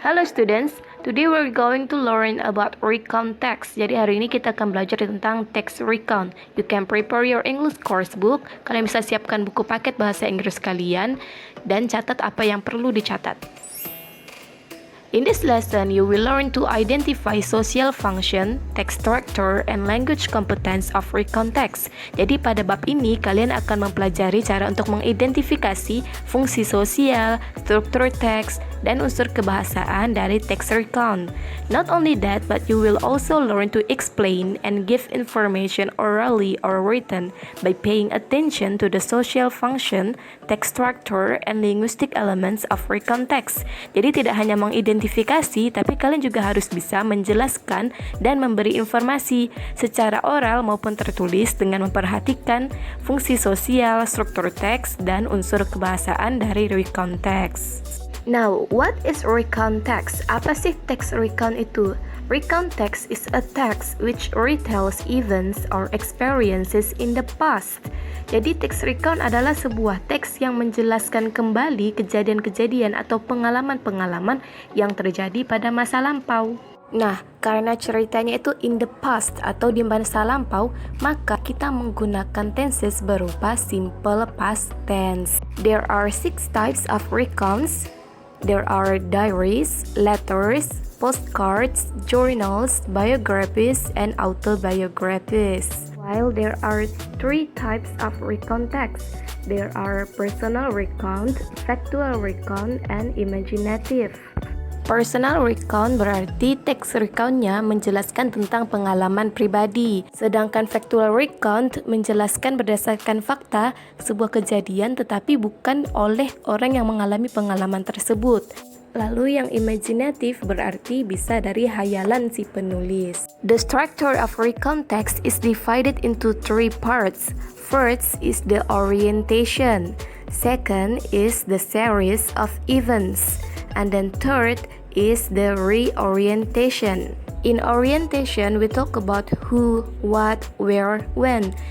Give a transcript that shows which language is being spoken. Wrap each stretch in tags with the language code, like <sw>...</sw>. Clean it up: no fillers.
<en>Hello students, today we're going to learn about recount text.</en> <id>Jadi hari ini kita akan belajar tentang text recount.</id> <en>You can prepare your English course book.</en> <id>Kalian bisa siapkan buku paket bahasa Inggris kalian dan catat apa yang perlu dicatat.</id> <en>In this lesson, you will learn to identify social function, text structure, and language competence of recount text.</en> <id>Jadi pada bab ini, kalian akan mempelajari cara untuk mengidentifikasi fungsi sosial, struktur teks, dan unsur kebahasaan dari text recount.</id> <en>Not only that, but you will also learn to explain and give information orally or written by paying attention to the social function, text structure, and linguistic elements of recount text.</en> <id>Jadi tidak hanya mengidentifikasi, tapi kalian juga harus bisa menjelaskan dan memberi informasi secara oral maupun tertulis dengan memperhatikan fungsi sosial, struktur teks, dan unsur kebahasaan dari recount text.</id> <en>Now, what is recount text?</en> <id>Apa sih text recount itu?</id> <en>Recount text is a text which retells events or experiences in the past.</en> <id>Jadi text recount adalah sebuah teks yang menjelaskan kembali kejadian-kejadian atau pengalaman-pengalaman yang terjadi pada masa lampau. Nah, karena ceritanya itu</id> <en>in the past</en> <id>atau di masa lampau, maka kita menggunakan tenses berupa simple past tense.</id> <en>There are 6 types of recounts. There are diaries, letters, postcards, journals, biographies, and autobiographies. While there are 3 types of recount text, there are personal recount, factual recount, and imaginative.</en> <id>Personal recount berarti teks recount-nya menjelaskan tentang pengalaman pribadi. Sedangkan factual recount menjelaskan berdasarkan fakta sebuah kejadian tetapi bukan oleh orang yang mengalami pengalaman tersebut. Lalu yang imaginative berarti bisa dari hayalan si penulis.</id> <en>The structure of recount text is divided into 3 parts. First is the orientation. Second is the series of events. And then third is the reorientation. In orientation, we talk about who, what, where, when.</en>